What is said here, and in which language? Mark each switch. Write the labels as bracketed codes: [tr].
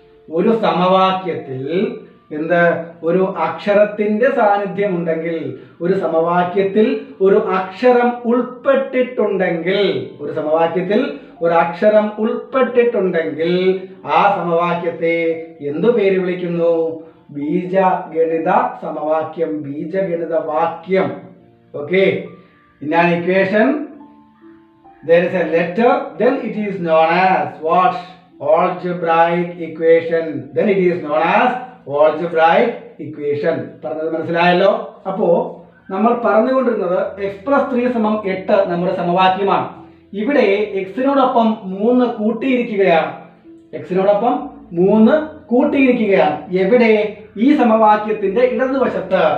[ml] ഒരു സമവാക്യത്തിൽ ഒരു അക്ഷരത്തിന്റെ സാന്നിധ്യം ഉണ്ടെങ്കിൽ, ഒരു സമവാക്യത്തിൽ ഒരു അക്ഷരം ഉൾപ്പെട്ടിട്ടുണ്ടെങ്കിൽ, ഒരു സമവാക്യത്തിൽ ഒരു അക്ഷരം ഉൾപ്പെട്ടിട്ടുണ്ടെങ്കിൽ ആ സമവാക്യത്തെ എന്തു പേര് വിളിക്കുന്നു? ബീജഗണിത സമവാക്യം, ബീജഗണിത വാക്യം. [en] Okay, in an equation there is a letter, then it is known as what? Algebraic equation. Then it is known as algebraic equation. [ml] പറഞ്ഞത് മനസ്സിലായല്ലോ? അപ്പോ നമ്മൾ പറഞ്ഞുകൊണ്ടിരുന്നത് x+3 = 8 നമ്മുടെ സമവാക്യമാണ്. ഇവിടെ x-നോടൊപ്പം 3 കൂട്ടിയിരിക്കുകയാണ്. x-നോടൊപ്പം 3 കൂട്ടിയിരിക്കുകയാണ്. എവിടെ? ഈ സമവാക്യത്തിന്റെ ഇടതുവശത്ത്.